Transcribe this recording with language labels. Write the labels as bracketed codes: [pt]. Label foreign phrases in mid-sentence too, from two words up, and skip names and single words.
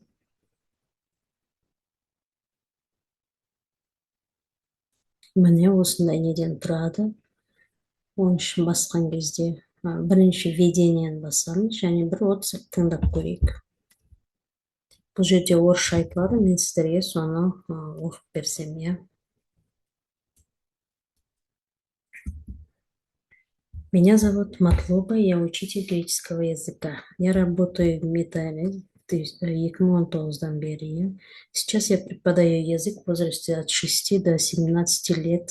[kk] Міне осындай неден тұрады. Оның үшін басқан кезде бірінші введениені басамыз және бір отрывок тыңдап көрейік. Бұл жерде орысша айтылады, мен сіздерге соны оқып берсем, иә. [ru] Меня зовут Матлуба, я учитель греческого языка. Я работаю в Металле 2019 бері. Сейчас я преподаю язык в возрасте от 6 до 17 лет.